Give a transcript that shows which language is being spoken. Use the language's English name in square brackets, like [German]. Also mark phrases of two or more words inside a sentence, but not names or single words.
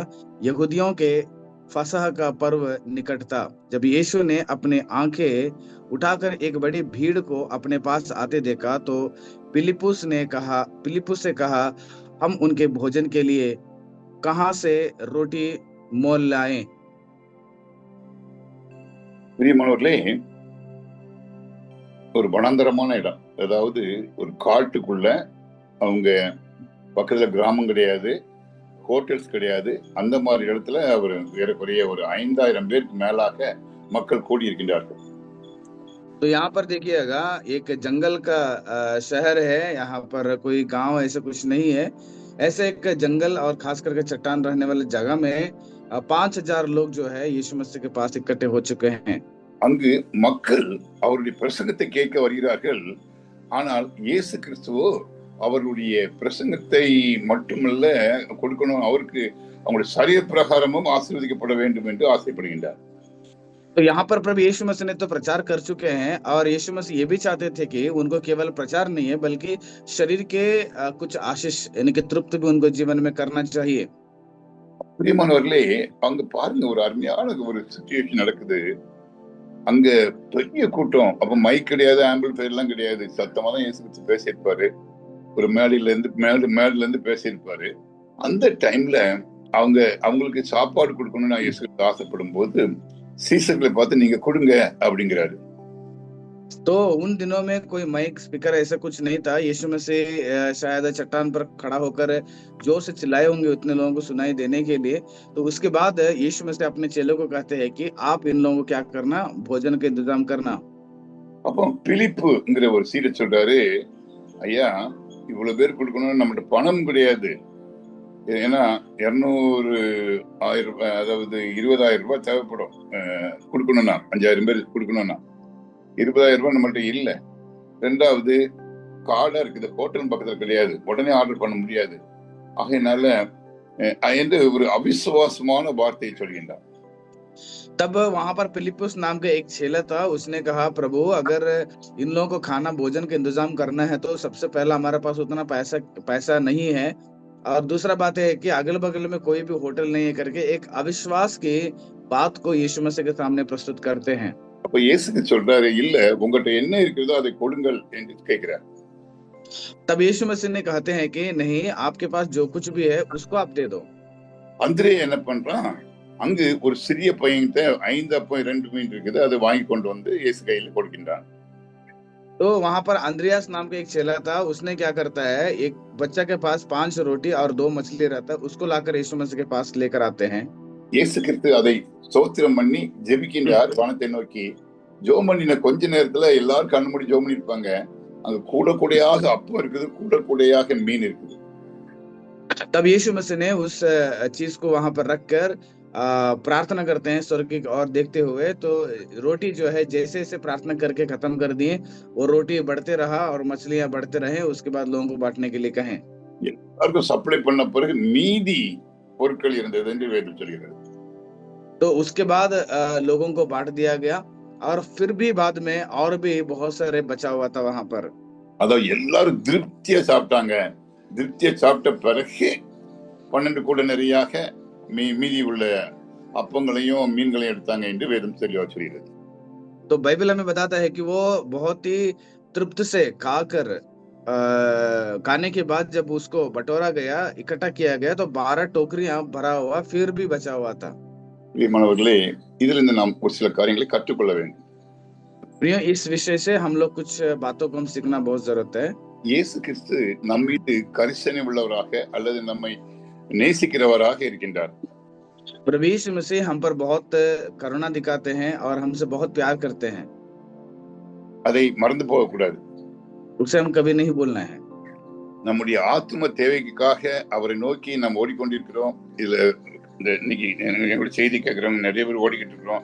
[Hindi] यहूदियों के फसह का पर्व निकट था। जब यीशु ने अपने आंखें उठाकर एक बड़ी भीड़ को अपने पास आते देखा तो फिलिप्पुस से कहा, हम उनके भोजन के लिए कहां से रोटी मोल लाएं? [Tamil] பிரியமானவர்களே, ஒரு வனாந்தரமான இடம், அதாவது ஒரு காட்டுக்குள்ள, அவங்க பக்கத்துல கிராமம் கிடையாது, ஹோட்டல்ஸ் கிடையாது. அந்த மாதிரி இடத்துல அவர் ஏறக்குறைய ஒரு 5000 பேருக்கு மேலாக மக்கள் கூடியிருக்கின்றார்கள். [Hindi] तो यहाँ पर देखिएगा एक जंगल का शहर है, यहाँ पर कोई गांव ऐसा कुछ नहीं है। ऐसे एक जंगल और खास करके चट्टान रहने वाले जगह में 5000 लोग जो है यीशु मसीह के पास इकट्ठे हो चुके हैं। [Tamil] அங்கு மக்கள் அவருடைய பிரசங்கத்தை கேட்க வருகிறார்கள். ஆனால் இயேசு கிறிஸ்துவோ அவருடைய பிரசங்கத்தை மட்டுமல்ல கொடுக்கணும், அவருக்கு அவங்களுடைய சரீர பிரகாரமும் ஆசீர்வதிக்கப்பட வேண்டும் என்று ஆசைப்படுகின்றார். [Hindi] तो यहाँ पर प्रभु यीशु मसीह ने तो प्रचार कर चुके हैं और यीशु मसीह ये भी चाहते थे कि उनको केवल प्रचार नहीं है बल्कि शरीर के कुछ आशीष यानी कि तृप्त भी उनको जीवन में करना चाहिए। [Tamil] பிரியமானவர்களே, அங்க பாருங்க, ஒரு அருமையான ஒரு சிச்சுவேஷன் நடக்குது. அங்க பெரிய கூட்டம். அப்ப மைக் கிடையாது, ஆம்பிள்ஃபயர் எல்லாம் கிடையாது. சத்தமா தான் இயேசு கிறிஸ்து பேசியிருப்பாரு. ஒரு மேடையில இருந்து பேசியிருப்பாரு. அந்த டைம்ல அவங்களுக்கு சாப்பாடு கொடுக்கணும்னு நான் இயேசு கிறிஸ்து ஆசைப்படும் போது சீசர்களை பார்த்து நீங்க கொடுங்க அப்படிங்கிறாரு. [Hindi] तो उन दिनों में कोई [English] mic speaker [Hindi] ऐसा कुछ नहीं था। यीशु मसीह शायद चट्टान पर खड़ा होकर जोर से चिल्लाए होंगे उतने लोगों को सुनाई देने के लिए। तो उसके बाद यीशु मसीह अपने चेलों को कहते हैं कि आप इन लोगों को क्या करना, भोजन का इंतजाम करना। [Tamil] அப்போ பிலிப்புங்கிற ஒரு சீடை சொல்றாரு, ஐயா இவ்வளவு பேர் கொடுக்கணும், நம்மகிட்ட பணம் கிடையாது. ஏன்னா 200,000 அதாவது 20,000 ரூபாய் தேவைப்படும் கொடுக்கணும்னா, 5000 பேர் கொடுக்கணும்னா 20,000 ரூபாய் நம்மள்ட்ட இல்ல. ரெண்டாவது கார்டா இருக்குது, ஹோட்டல் பக்கத்துல கிடையாது, உடனே ஆர்டர் பண்ண முடியாது. ஆகையினால என்று ஒரு அவிசுவாசமான வார்த்தையை சொல்கின்றார். [Hindi] तब वहां पर फिलिप्पुस नाम का एक चेला था। उसने कहा, प्रभु अगर इन लोगों को खाना भोजन का इंतजाम करना है तो सबसे पहला हमारे पास उतना पैसा नहीं है, और दूसरा बात है कि अगल बगल में कोई भी होटल नहीं है करके एक अविश्वास की बात को यीशु मसीह के सामने प्रस्तुत करते हैं। [Tamil] அப்ப இயேசு சொல்றாரு, இல்ல உங்கள்கிட்ட என்ன இருக்கிறதோ அதை கொடுங்கள் என்று கேட்கிறார். [Hindi] तब यीशु मसीह ने कहते हैं कि नहीं, आपके पास जो कुछ भी है उसको आप दे दो। [Tamil] அந்திரே என்ன பண்றான், அங்கு ஒரு சிறிய பையன்கிட்ட 5 அப்பம் 2 மீன் இருக்குது, அதை வாங்கி கொண்டு வந்து இயேசு கையில கொடுக்கின்றான். [Hindi] तो वहां पर अंद्रियास नाम का एक चेला था। उसने क्या करता है, एक बच्चा के पास 5 रोटी और 2 मछली रहता है, उसको लाकर यीशु मसीह के पास लेकर आते हैं। [Tamil] இயேசு கிறிஸ்து அதை ஸ்தோத்திரம் பண்ணி ஜெபிக்கின்றார் வானத்தை நோக்கி. ஜெபம் பண்ணின கொஞ்ச நேரத்துல எல்லாரும் கண்ணு மூடி ஜெபம் பண்ணிருப்பாங்க. அங்க கூட கூடையாக அப்பம் இருக்குது, கூட கூடையாக மீன் இருக்குது. [Hindi] तब यीशु मसीह ने उस चीज को वहां पर रखकर प्रार्थना करते हैं स्वर्ग की ओर देखते हुए। तो रोटी जो है जैसे जैसे प्रार्थना करके खत्म कर दिए, वो रोटी बढ़ते रहा और मछलियां बढ़ते रहे। उसके बाद लोगों को बांटने के लिए कहें। [Tamil] எல்லாருக்கும் சப்ளை பண்ண பிறகு மீதி பொருட்கள் இருந்தது என்று வேதம் சொல்கிறது. [Hindi] तो उसके बाद लोगों को बांट दिया गया और फिर भी बाद में और भी बहुत सारे बचा हुआ था वहां पर। [Tamil] அதாவது எல்லாரும் திருப்தியா சாப்பிட்டாங்க. திருப்தியா சாப்பிட்ட பிறகு 12 கூட நிறையாக மீதி உள்ள அப்பங்களையும் மீன்களையும் எடுத்தாங்க என்று வேதம் தெளிவா சொல்கிறது. [Hindi] तो बाइबल हमें बताता है कि वो बहुत ही तृप्त से खाकर खाने के बाद जब उसको बटोरा गया, इकट्ठा किया गया, तो 12 टोकरियां भरा हुआ फिर भी बचा हुआ था। [Tamil] பிரியமானவர்களே, இதிலிருந்து நாம் ஒரு சில காரியங்களை கற்றுக்கொள்ள வேண்டும். [Hindi] प्रिय, इस विषय से हम लोग कुछ बातों को हम सीखना बहुत जरूरत है। [Tamil] இயேசு கிறிஸ்து நம் மீது கரிசனை உள்ளவராக அல்லது நம்மை நேசிக்கிறவராக இருக்கின்றார். [Hindi] प्रभु यीशु मसीह हम पर बहुत करुणा दिखाते हैं और हमसे बहुत प्यार करते हैं। [Tamil] அதை மறந்து போக கூடாது. [Hindi] उसे हम कभी नहीं भूलना है। [Tamil] நம்முடைய ஆத்ம தேவைக்காக அவரை நோக்கி நாம் ஓடிக்கொண்டிருக்கிறோம். இதுல இன்னைக்கு என்னோட செய்தி கேட்கிறவங்க நிறைய பேர் ஓடிக்கிட்டு இருக்கிறோம்.